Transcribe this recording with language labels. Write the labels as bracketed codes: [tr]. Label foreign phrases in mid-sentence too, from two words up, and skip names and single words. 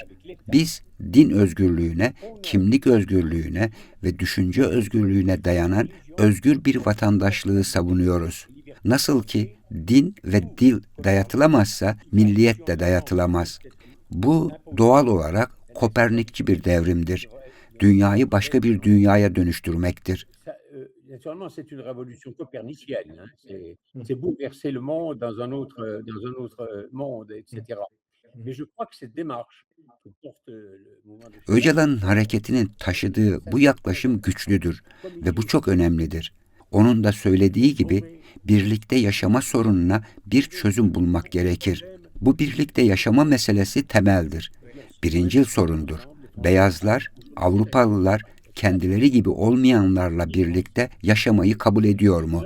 [tr] Biz din özgürlüğüne, kimlik özgürlüğüne ve düşünce özgürlüğüne dayanan özgür bir vatandaşlığı savunuyoruz. Nasıl ki din ve dil dayatılamazsa milliyet de dayatılamaz. Bu doğal olarak Kopernikçi bir devrimdir. Dünyayı başka bir dünyaya dönüştürmektir. [fr] naturellement, c'est une révolution copernicienne, hein. C'est bouleverser le monde dans un autre monde, et cetera. Mais je crois que cette démarche que porte le mouvement de [tr] Öcalan'ın hareketinin taşıdığı bu yaklaşım güçlüdür ve bu çok önemlidir. Onun da söylediği gibi birlikte yaşama sorununa bir çözüm bulmak gerekir. Bu birlikte yaşama meselesi temeldir. Birincil sorundur. Beyazlar, Avrupalılar kendileri gibi olmayanlarla birlikte yaşamayı kabul ediyor mu?